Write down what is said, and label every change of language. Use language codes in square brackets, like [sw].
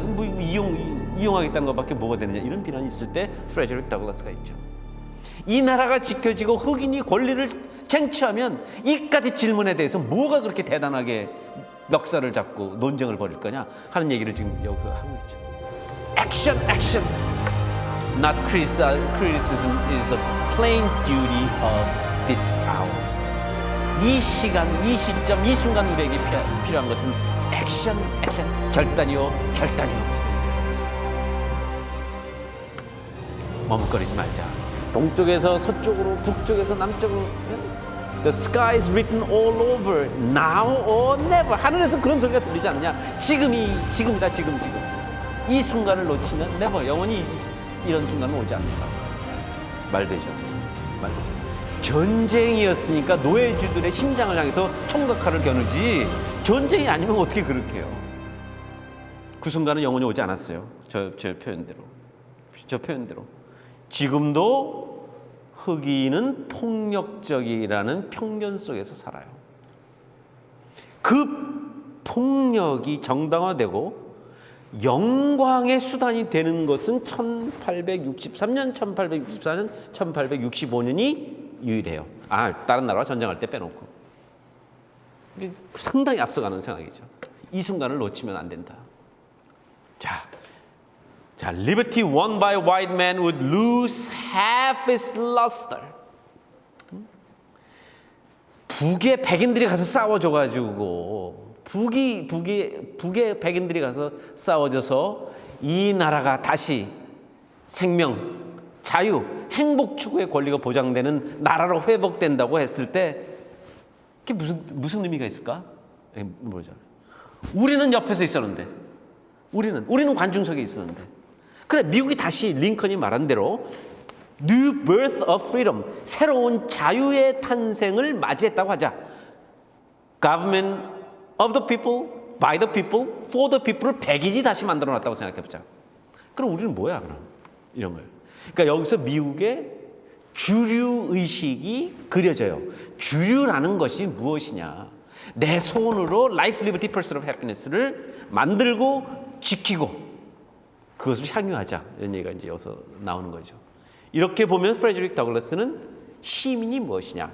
[ko] 뭐 이용하겠다는 것밖에 뭐가 되느냐. 이런 비난이 있을 때 프레데릭 더글라스가 있죠. 이 나라가 지켜지고 흑인이 권리를 쟁취하면 이까지 질문에 대해서 뭐가 그렇게 대단하게 멱살을 잡고 논쟁을 벌일 거냐 하는 얘기를 지금 여기서 하고 있죠. [en] Action, action. Not criticism is the plain duty of this hour. [ko] 이 시간, 이 시점, 이 순간 우리에게 필요한 것은 액션, 액션. 결단이요, 결단이요. 머뭇거리지 말자. 동쪽에서 서쪽으로, 북쪽에서 남쪽으로. [en] The sky is written all over. Now or never. [ko] 하늘에서 그런 소리가 들리지 않느냐. 지금이다, 지금. 이 순간을 놓치면 never, 영원히 이런 순간은 오지 않는다. 말되죠. 전쟁이었으니까 노예주들의 심장을 향해서 총각칼을 겨누지 전쟁이 아니면 어떻게 그렇게 해요. 그 순간은 영원히 오지 않았어요. 저 표현대로. 지금도 흑인은 폭력적이라는 편견 속에서 살아요. 그 폭력이 정당화되고 영광의 수단이 되는 것은 1863년, 1864년, 1865년이 유일해요. 다른 나라와 전쟁할 때 빼놓고. 이게 상당히 앞서가는 생각이죠. 이 순간을 놓치면 안 된다. [en] 자, liberty won by white man would lose half its luster. [ko] 북의 백인들이 가서 싸워줘가지고 북의 백인들이 가서 싸워져서 이 나라가 다시 생명, 자유, 행복 추구의 권리가 보장되는 나라로 회복된다고 했을 때 그게 무슨 의미가 있을까? 모르잖아요. 우리는 옆에서 있었는데, 우리는 관중석에 있었는데, 그래 미국이 다시 링컨이 말한 대로 [en] New birth of freedom, [ko] 새로운 자유의 탄생을 맞이했다고 하자. [en] Government of the people, by the people, for the people을 [ko] 백인이 다시 만들어놨다고 생각해보자. 그럼 우리는 뭐야 그럼? 이런 거예요. 그러니까 여기서 미국의 주류 의식이 그려져요. 주류라는 것이 무엇이냐? 내 손으로 [en] Life, Liberty, Pursuit of Happiness [ko] 를 만들고 지키고 그것을 향유하자. 이런 얘기가 이제 여기서 나오는 거죠. 이렇게 보면 프레데릭 더글라스는 시민이 무엇이냐?